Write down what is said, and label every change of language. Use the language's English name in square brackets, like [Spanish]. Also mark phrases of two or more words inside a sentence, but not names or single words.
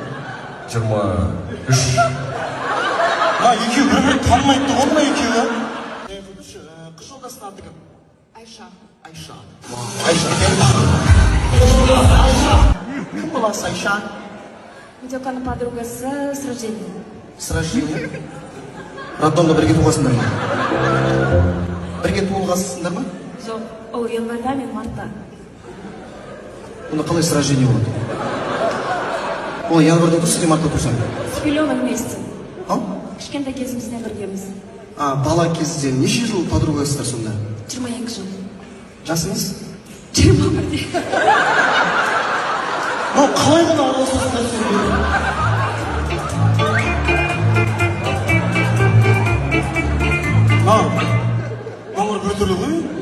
[Kazakh] 23. Екеуі бір-бірін танымайды ғой мына екеуі? Қыз жолдастың аты кім? Айша. Айша. Айша, кім баласы Айша? Видеоканың подругасы [Russian] с рождения. С рождения? [Kazakh] Роддомда бірге туғасыңдар ма? Бірге туылғасыңдар ма? Жоқ, ол январьда, мен мартта. Оны қалай [Russian] с рождения [Kazakh] болады? Ол январьда тұрсың, сен мартта тұрсың? [Russian] С пеленок вместе. [Kazakh] Ау? Кішкентай кезімізден біргеміз. Бала кезден неше жыл подругасыздар сонда? 22 жыл. Жасыңыз? 21-де. Қалай ғана араласасыздар сендер? Мамыр біртүрлі ғой?